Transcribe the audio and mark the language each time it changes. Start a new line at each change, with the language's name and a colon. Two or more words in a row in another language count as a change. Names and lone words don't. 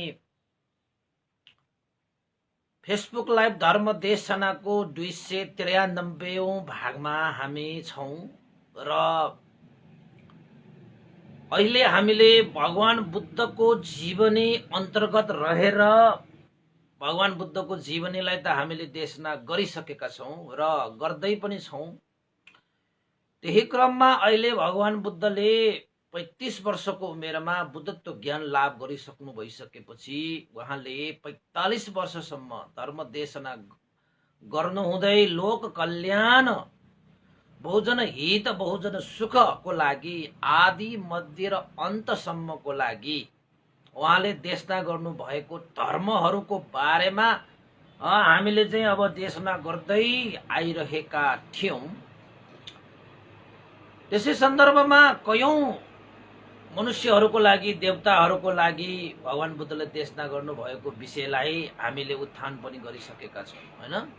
Nepali: फेसबुक लाइभ धर्म देशनाको 293औं भागमा हामी छौं र अहिले हामीले भगवान बुद्धको जीवनी अन्तर्गत रहेर भगवान बुद्धको जीवनीलाई त हामीले देशना गरिसकेका छौं र गर्दै पनि छौं। त्यही क्रममा अहिले भगवान बुद्धले 35 वर्षको उमेरमा बुद्धत्व ज्ञान लाभ गरिसक्नु भइसकेपछि उहाँले 45 वर्षसम्म धर्म देशना गर्नुहुँदै लोक कल्याण, बहुजन हित, बहुजन सुखको लागि आदि मध्य र अन्तसम्मको लागि उहाँले देशना गर्नु भएको धर्महरूको बारेमा हामीले चाहिँ अब देशना गर्दै आइरहेका थियौं। त्यसै सन्दर्भमा कयौं मनुष्यहरूको लागि, देवताहरूको लागि भगवान बुद्धले देशना गर्नु भएको विषयलाई हामीले उत्थान पनि गरिसकेका छौं, हैन?